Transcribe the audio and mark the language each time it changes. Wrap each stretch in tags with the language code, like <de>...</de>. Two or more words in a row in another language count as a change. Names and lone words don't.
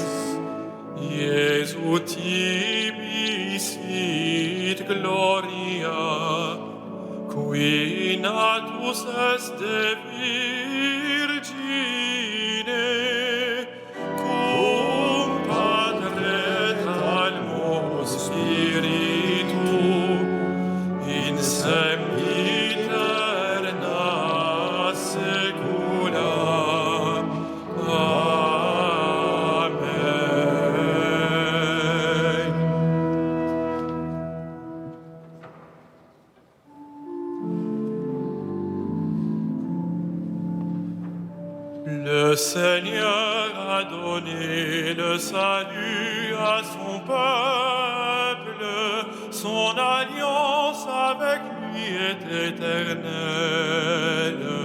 <la>Iesu tibi sit gloria, qui natus est de Virgine, cum Patre talmo Spiritu, in sempiterna secula. Amen.</la> <fr>Le Seigneur a donné le salut à son peuple, son alliance avec lui est éternelle.</fr>